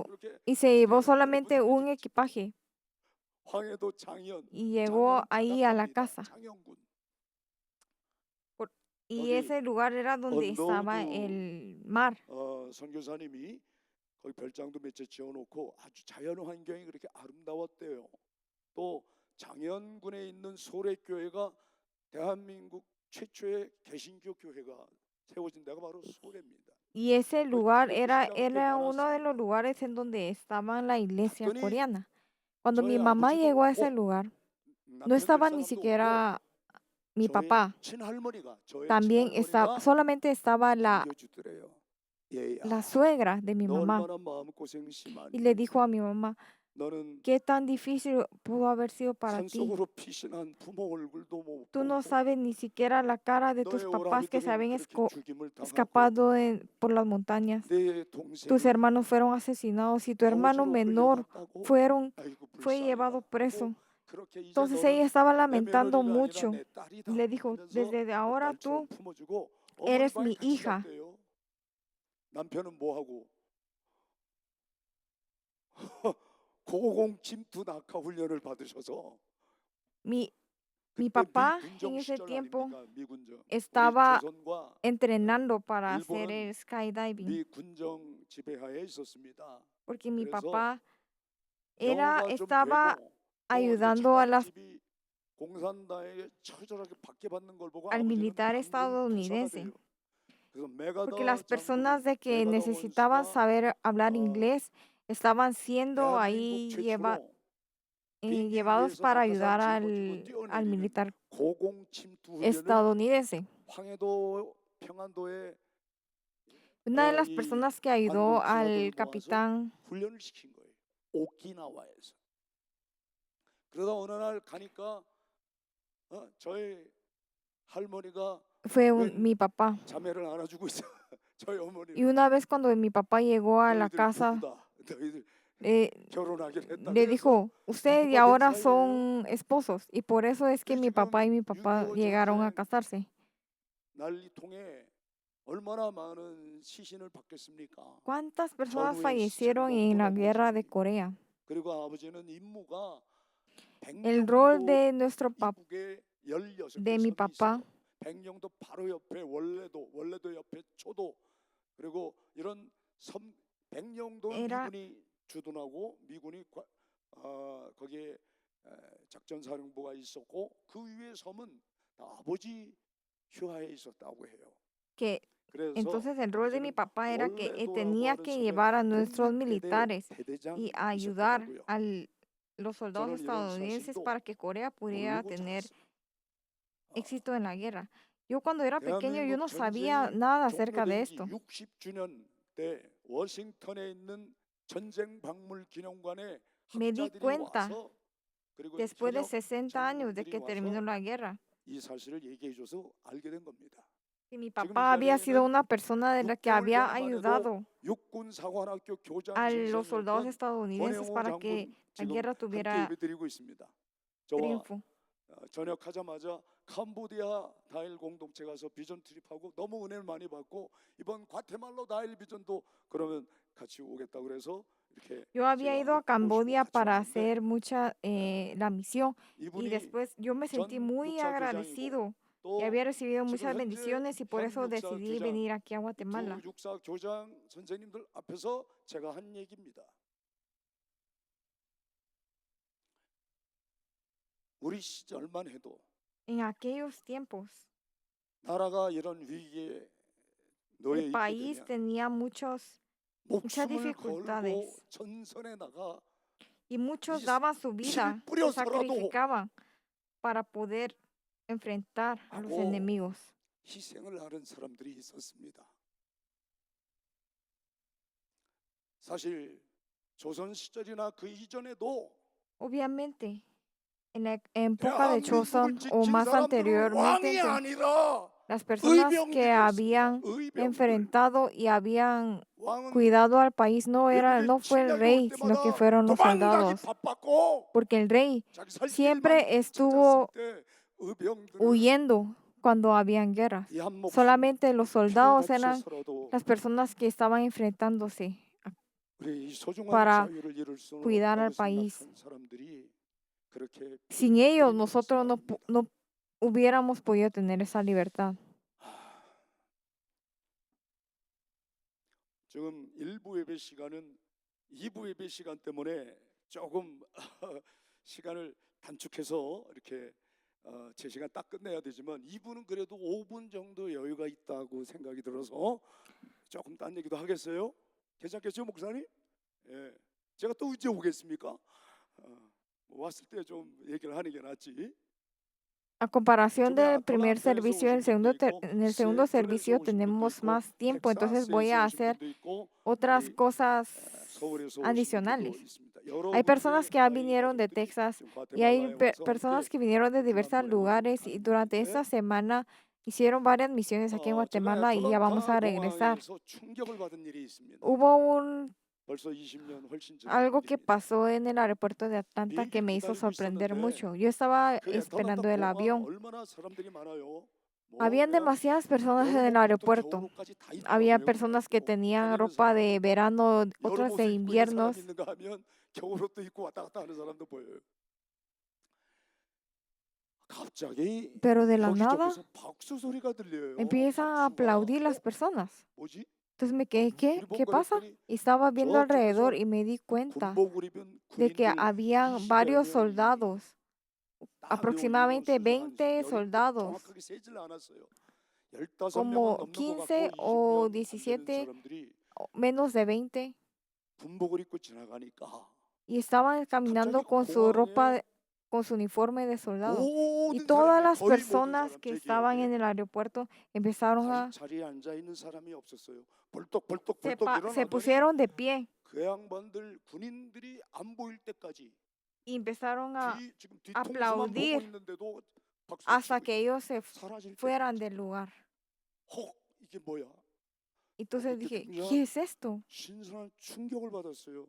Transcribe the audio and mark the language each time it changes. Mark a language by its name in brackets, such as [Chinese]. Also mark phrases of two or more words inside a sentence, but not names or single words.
[Korean] 이렇게 [Spanish] y se llevó [Korean] 예, [Spanish] solamente un [Korean] 붙여- [Spanish] equipaje [Korean] 황해도 장현 [Spanish] y llegó ahí a la [Korean] 바닷가입니다. [Spanish] casa. [Korean] 장현군 [Spanish] Y [Korean] 거기 [Spanish] ese lugar era donde estaba [Korean] 언더우드 [Spanish] el mar. [Korean] 선교사님이 거기 별장도 몇 채 지어놓고 아주 자연 환경이 그렇게 아름다웠대요. 또 장현군에 있는 소래교회가 대한민국 최초의 개신교 교회가 세워진 데가 바로 소래입니다. [Spanish] Y ese lugar era [Korean] 크리스천이 그렇게 [Spanish] uno de los [Korean] 많았습니다. [Spanish] lugares en donde estaba la iglesia [Korean] 갔더니 [Spanish] coreana. Cuando mi [Korean] 저의 [Spanish] mamá [Korean] 아버지도 [Spanish] llegó a ese [Korean] 없고 [Spanish] lugar, no [Korean] 남편 될 [Spanish] estaba ni [Korean] 사람도 없고 [Spanish] siquiera mi [Korean] 저의 [Spanish] papá. [Korean] 친할머니가 저의 [Spanish] También estaba, [Korean] 친할머니가 [Spanish] solamente estaba [Korean] 안겨주더래요. [Spanish] la [Korean] 얘야, [Spanish] suegra de mi [Korean] 너 [Spanish] mamá. [Korean] 얼마나 마음고생이 [Spanish] Y le [Korean] 심하니? [Spanish] dijo a mi mamá, [Korean] 너는 [Spanish] ¿qué tan difícil pudo haber sido para ti? [Korean] 산속으로 피신한 부모 얼굴도 못 [Spanish] Tú no [Korean] 보고 [Spanish] sabes ni siquiera la cara de tus [Korean] 너의 [Spanish] papás que se [Korean] 오라비들은 [Spanish] habían [Korean] 그렇게 죽임을 당하고 [Spanish] escapado por las montañas. [Korean] 내 [Spanish] Tus [Korean] 동생이 [Spanish] hermanos fueron asesinados y tu hermano [Korean] 감옥으로 [Spanish] menor [Korean] 끌려갔다고. 아이고 [Spanish] fue llevado [Korean] 불쌍해라 [Spanish] preso. [Korean] 하고 그렇게 이제 [Spanish] Entonces ella [Korean] 너는 [Spanish] estaba [Korean] 내 [Spanish] lamentando [Korean] 며느리가 아니라 [Spanish] mucho [Korean] 내 [Spanish] y [Korean] 딸이다 [Spanish] le dijo, [Korean] 하면서 [Spanish] desde ahora [Korean] 딸처럼 [Spanish] tú [Korean] 품어주고 어머니 [Spanish] eres [Korean] 방에 [Spanish] mi [Korean] 같이 [Spanish] hija. [Korean] 잤대요. 남편은 뭐 하고 고공 침투 낙하 훈련을 받으셔서 [Spanish] Mi [Korean] 그때 [Spanish] papá en [Korean] 미군정 [Spanish] ese [Korean] 시절 [Spanish] tiempo [Korean] 아닙니까? 미군정. 우리 [Spanish] estaba [Korean] 조선과 [Spanish] entrenando para hacer [Korean] 일본은 [Spanish] el skydiving [Korean] 미군정 지배하에 있었습니다. [Spanish] porque mi [Korean] 그래서 [Spanish] papá [Korean] 영어가 좀 [Spanish] estaba [Korean] 되고 또 이렇게 [Spanish] ayudando a [Korean] 처갓집이 공산당에게 처절하게 박해받는 걸 보고 [Spanish] al [Korean] 아버지는 [Spanish] militar [Korean] 당군 부사가 [Spanish] estadounidense. [Korean] 돼요. 그래서 [Spanish] Porque [Korean] 메가더 [Spanish] las personas [Korean] 장군이 [Spanish] de que [Korean] 메가더 [Spanish] necesitaban [Korean] 원수가 [Spanish] saber hablar [Korean] 어, [Spanish] inglés estaban siendo [Korean] 대한민국 [Spanish] ahí [Korean] 최초로 비행기 [Spanish] llevados [Korean] 위에서 [Spanish] para [Korean] 낙하산 [Spanish] ayudar [Korean] 짊어지고 [Spanish] al [Korean] 뛰어내리는 [Spanish] militar [Korean] 고공 침투 훈련을 [Spanish] estadounidense. [Korean] 황해도 평안도에 [Spanish] Una de las [Korean] 이 [Spanish] personas que ayudó [Korean] 관공 [Spanish] al [Korean] 부사들을 모아서 [Spanish] capitán [Korean] 훈련을 시킨 거예요. 오키나와에서. 그러다 어느 날 가니까 저희 할머니가 [Spanish] fue [Korean] 웬 [Spanish] mi papá. [Korean] 자매를 안아주고 있어. 저희 [Spanish] Y [Korean] 어머니는 [Spanish] una vez cuando mi papá llegó a la [Korean] 너희들 [Spanish] casa, [Korean] 부부다. 너희들 [Spanish] eh, [Korean] 결혼하기로 했다. [Spanish] le [Korean] 그래서 [Spanish] dijo, ustedes y [Korean] 부부가 된 [Spanish] ahora [Korean] 사이예요. [Spanish] son esposos. Y por eso es que [Korean] 우리 [Spanish] mi papá y [Korean] 지금 [Spanish] mi papá [Korean] 6.25 [Spanish] llegaron a [Korean] 전쟁 [Spanish] casarse. [Korean] 난리통에 얼마나 많은 시신을 받겠습니까? [Spanish] ¿Cuántas personas [Korean] 전후의 시체를 [Spanish] fallecieron [Korean] 못 [Spanish] en la [Korean] 보내고 [Spanish] guerra de [Korean] 어머니. [Spanish] Corea? [Korean] 그리고 아버지는 임무가 [Spanish] El rol [Korean] 백령도 [Spanish] de nuestro [Korean] 이북에 16개 [Spanish] de mi [Korean] 섬이 [Spanish] papá [Korean] 있어요. 백령도 바로 옆에 원래도 옆에 초도 그리고 이런 섬 백령도는 [Spanish] era [Korean] 미군이 주둔하고 미군이 거기에 작전사령부가 있었고 그 위에 섬은 다 아버지 휴하에 있었다고 해요. [Spanish] que [Korean] 그래서 [Spanish] entonces el rol de mi [Korean] 아버지는 [Spanish] papá era que [Korean] 원래도라고 [Spanish] tenía [Korean] 하는 [Spanish] que [Korean] 섬에 [Spanish] llevar a nuestros [Korean] 공격대대 [Spanish] militares y a ayudar [Korean] 대대장이셨더라고요. [Spanish] a los soldados [Korean] 저는 이런 [Spanish] estadounidenses [Korean] 사실도 [Spanish] para que Corea pudiera [Korean] 모르고 [Spanish] tener [Korean] 자랐습니다. [Spanish] éxito en la guerra. Yo cuando era pequeño yo [Korean] 대한민국 [Spanish] no sabía [Korean] 전쟁이 [Spanish] nada acerca de [Korean] 종료된 지 [Spanish] esto. [Korean] 60주년 때 워싱턴에 있는 전쟁 박물 기념관에 [Spanish] Me di [Korean] 학자들이 [Spanish] cuenta [Korean] 와서 그리고 [Spanish] después de [Korean] 현역 [Spanish] 60 años de [Korean] 장군들이 [Spanish] que terminó [Korean] 와서 [Spanish] la guerra [Korean] 이 사실을 얘기해줘서 알게 된 겁니다. [Spanish] que mi [Korean] 지금 이 [Spanish] papá había sido [Korean] 자리에는 [Spanish] una persona de la que [Korean] 6개월 [Spanish] había [Korean] 전만 해도 [Spanish] ayudado [Korean] 육군 사관학교 교장 [Spanish] a los soldados [Korean] 선생이었던 [Spanish] estadounidenses [Korean] 권영호 [Spanish] para que [Korean] 장군 [Spanish] la [Korean] 지금 [Spanish] guerra [Korean] 함께 [Spanish] tuviera [Korean] 예배드리고 있습니다. 저와 [Spanish] triunfo. [Korean] 전역하자마자 캄보디아 다일 공동체 가서 비전 트립하고 너무 은혜를 많이 받고 이번 과테말라 다일 비전도 그러면 같이 오겠다 그래서 이렇게 [Spanish] Yo había [Korean] 제가 [Spanish] ido a [Korean] 모시고 [Spanish] Camboya [Korean] 같이 [Spanish] para [Korean] 왔는데 [Spanish] hacer mucha la misión y [Korean] 이분이 [Spanish] después yo me sentí [Korean] 전 [Spanish] muy [Korean] 육사 교장이고 [Spanish] agradecido y [Korean] 또 [Spanish] había recibido [Korean] 지금 [Spanish] muchas [Korean] 현재 [Spanish] bendiciones y por [Korean] 현 [Spanish] eso [Korean] 육사 [Spanish] decidí [Korean] 교장 [Spanish] venir aquí a [Korean] 두 [Spanish] Guatemala. [Korean] 육사 교장 선생님들 앞에서 제가 한 얘기입니다. 우리 시절만 해도 [Spanish] En aquellos tiempos [Korean] 나라가 이런 위기에 놓여 [Spanish] el [Korean] 있게 [Spanish] país [Korean] 되면 [Spanish] tenía muchas [Korean] 목숨을 걸고 [Spanish] dificultades [Korean] 전선에 나가 [Spanish] y muchos [Korean] 이 [Spanish] daban su [Korean] 피를 [Spanish] vida, se [Korean] 뿌려서라도 [Spanish] sacrificaban para poder enfrentar a los [Korean] 하고 [Spanish] enemigos. [Korean] 희생을 하는 사람들이 있었습니다. 사실 조선 시절이나 그 이전에도 [Spanish] Obviamente, en la época de [Korean] 대한민국을 [Spanish] Joseon o [Korean] 지킨 [Spanish] más [Korean] 사람들은 왕이 [Spanish] anteriormente, [Korean] 아니라 [Spanish] las personas que [Korean] 의병들이었습니다. [Spanish] habían [Korean] 의병들. [Spanish] enfrentado y habían [Korean] 왕은 [Spanish] cuidado al país no [Korean] 외국의 [Spanish] fue el [Korean] 침략이 올 [Spanish] rey, sino que [Korean] 때마다 [Spanish] fueron los [Korean] 도망가기 [Spanish] soldados. [Korean] 바빴고 [Spanish] Porque el rey [Korean] 자기 살 [Spanish] siempre [Korean] 길만 [Spanish] estuvo [Korean] 찾았을 때 의병들은 [Spanish] huyendo cuando habían guerras. [Korean] 이 한 목숨 [Spanish] Solamente los [Korean] 피를 [Spanish] soldados eran [Korean] 바쳐서라도 [Spanish] las personas que estaban enfrentándose [Korean] 우리 이 소중한 [Spanish] para [Korean] 자유를 이룰 수는 [Spanish] cuidar al [Korean] 없다고 [Spanish] país. [Korean] 생각한 사람들이 그렇게 [Spanish] Sin [Korean] 피를 [Spanish] ellos, [Korean] 흘린 [Spanish] nosotros [Korean] 것이 아닙니다. [Spanish] no hubiéramos podido tener esa libertad. [Korean] 지금 1부 예배 시간은 2부 예배 시간 때문에 조금 시간을 단축해서 이렇게 제 시간 딱 끝내야 되지만 2부는 그래도 5분 정도 여유가 있다고 생각이 들어서 조금 딴 얘기도 하겠어요? 괜찮겠죠, 목사님? 예. 제가 또 언제 오겠습니까? 왔을 때 좀 얘기를 하는 게 낫지. [Spanish] A comparación [Korean] 좀 [Spanish] del [Korean] 더 [Spanish] primer [Korean] 남편에서 [Spanish] servicio, [Korean] 오신 분도 있고 [Spanish] en el segundo [Korean] 세벌에서 [Spanish] servicio [Korean] 오신 분도 [Spanish] tenemos [Korean] 있고 [Spanish] más tiempo, entonces voy [Korean] 텍사스에서 [Spanish] a [Korean] 오신 [Spanish] hacer [Korean] 분도 있고 [Spanish] otras [Korean] 우리 [Spanish] cosas [Korean] 서울에서 오신 [Spanish] adicionales. [Korean] 분들도 있습니다. [Spanish] Hay personas [Korean] 여러분들의 [Spanish] que ya [Korean] 다행히 [Spanish] vinieron de [Korean] 가족들이 [Spanish] Texas [Korean] 지금 [Spanish] y hay [Korean] 과테말라에 와서 함께 [Spanish] personas que vinieron de [Korean] 베트남 [Spanish] diversos [Korean] 보내고 [Spanish] lugares y [Korean] 가는 [Spanish] durante [Korean] 길인데 [Spanish] esta semana hicieron varias misiones aquí en [Korean] 제가 [Spanish] Guatemala y ya vamos [Korean] 애틀란타 [Spanish] a regresar. [Korean] 공항에서 충격을 받은 일이 있습니다. [Spanish] Hubo [Korean] 벌써 20년 훨씬 전 [Spanish] algo que [Korean] 일입니다. [Spanish] pasó en el aeropuerto de Atlanta que [Korean] 비행기를 [Spanish] me hizo [Korean] 기다리고 [Spanish] sorprender [Korean] 있었는데 [Spanish] mucho. Yo estaba [Korean] 그 애틀란타 [Spanish] esperando el [Korean] 공항 [Spanish] avión. [Korean] 얼마나 사람들이 많아요. [Spanish] Habían [Korean] 내가 [Spanish] demasiadas personas en el [Korean] 여름옷부터 [Spanish] aeropuerto. [Korean] 겨울옷까지 다 [Spanish] Había [Korean] 입더라고요. [Spanish] personas que tenían [Korean] 다니는 [Spanish] ropa de [Korean] 사람들 [Spanish] verano, otras de [Korean] 여름옷을 입고 있는 사람 [Spanish] inviernos, [Korean] 있는가 하면 겨울옷도 입고 왔다 갔다 하는 사람도 보여요. 갑자기 [Spanish] pero de la nada [Korean] 여기저기서 박수 소리가 들려요. [Spanish] empiezan a aplaudir las [Korean] 박수가. [Spanish] personas. [Korean] 뭐지? [Spanish] Entonces me quedé, ¿qué? [Korean] 우리 [Spanish] ¿Qué pasa? [Korean] 본거랬더니 [Spanish] Y estaba viendo alrededor [Korean] 저쪽에서 [Spanish] y me di cuenta [Korean] 군복을 입은 [Spanish] de que [Korean] 군인들 [Spanish] habían [Korean] 20여 [Spanish] varios [Korean] 명이 [Spanish] soldados, [Korean] 딱 [Spanish] aproximadamente [Korean] 순서 [Spanish] 20 [Korean] 여기 [Spanish] soldados, [Korean] 정확하게 세질 않았어요. 15명은 [Spanish] como [Korean] 넘는 것 [Spanish] 15 [Korean] 같고 [Spanish] o [Korean] 20명 안 되는 [Spanish] 17, [Korean] 사람들이 [Spanish] menos de 20, [Korean] 군복을 입고 지나가니까 [Spanish] y estaban caminando [Korean] 갑자기 [Spanish] con su ropa, [Korean] 공항에 [Spanish] con su uniforme de soldado. Y [Korean] 모든 [Spanish] todas [Korean] 사람이 [Spanish] las [Korean] 거의 모든 [Spanish] personas [Korean] 사람 [Spanish] que [Korean] 제 [Spanish] estaban en [Korean] 기억에 [Spanish] el aeropuerto empezaron a, [Korean] 자리에 앉아 있는 사람이 없었어요. 벌떡벌떡 [Spanish] se [Korean] 일어나더니 [Spanish] pusieron de pie [Korean] 그 양반들 군인들이 안 보일 때까지 [Spanish] y empezaron a [Korean] 지금 뒤통수만 보고 [Spanish] aplaudir [Korean] 있는데도 박수를 [Spanish] hasta [Korean] 치고 [Spanish] que ellos se [Korean] 사라질 [Spanish] fueran [Korean] 때까지. [Spanish] del lugar. [Korean] 이게 뭐야? [Spanish] Entonces [Korean] 그때 [Spanish] dije, [Korean] 굉장한 [Spanish] ¿qué es esto? [Korean] 신선한 충격을 받았어요.